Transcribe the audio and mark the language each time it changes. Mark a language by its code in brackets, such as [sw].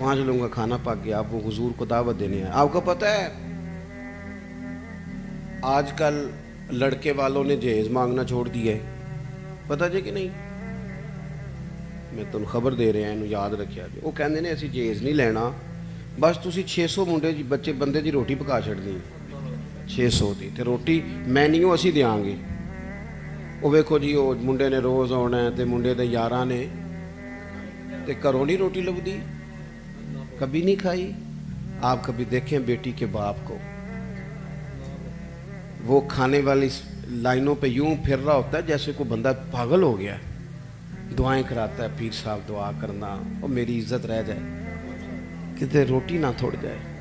[ur] 5 لوگوں کا کھانا پک گیا. اب وہ حضور کو دعوت دینے آئے. آپ کو پتہ ہے آج کل لڑکے والوں نے جہیز مانگنا چھوڑ دیا ہے, پتہ جی کہ نہیں؟ میں تمہیں خبر دے رہا ہوں, [pa] یاد رکھیا جی. وہ کہندے نے اسی جہیز نہیں لینا, بس تسی 600 منڈے بچے بندے دی روٹی پکا چھڑنی. 600 دی تے روٹی مینیو اسی دیاں گے. وہ ویکھو جی وہ منڈے نے روز آنا ہے تے منڈے دے یاراں نے تے گھروں نہیں روٹی لبدی, کبھی نہیں کھائی. [ur] آپ کبھی دیکھیں بیٹی کے باپ کو, وہ کھانے والی لائنوں پہ یوں پھر رہا ہوتا ہے جیسے کوئی بندہ پاگل ہو گیا ہے. دعائیں کراتا ہے, پیر صاحب دعا کرنا, اور میری عزت رہ جائے, [pa] کتے روٹی نہ تھوڑ جائے.